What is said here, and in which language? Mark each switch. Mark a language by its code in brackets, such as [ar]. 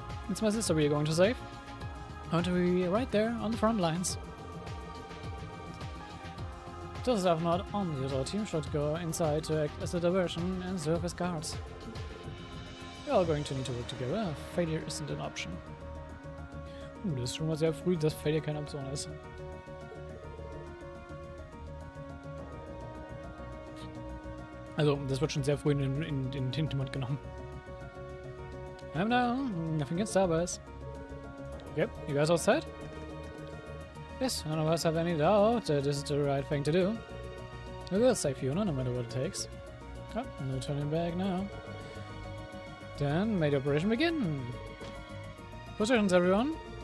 [en] It's my sister we're going to save. I want to be right there on the front lines. Those that are not on the assault team should go inside to act as a diversion and serve as guards. We're all going to need to work together. Failure isn't an option. [de] Das ist schon mal sehr früh, dass Failure keine Option ist. Also, das wird schon sehr früh in den Hintergrund genommen. [en] I'm down. Nothing against Starbucks. Yep, you guys all set? Yes, none of us have any doubt that this is the right thing to do. We will save Fiona no matter what it takes. Oh, no turning back now. Then, may the operation begin! Positions, everyone!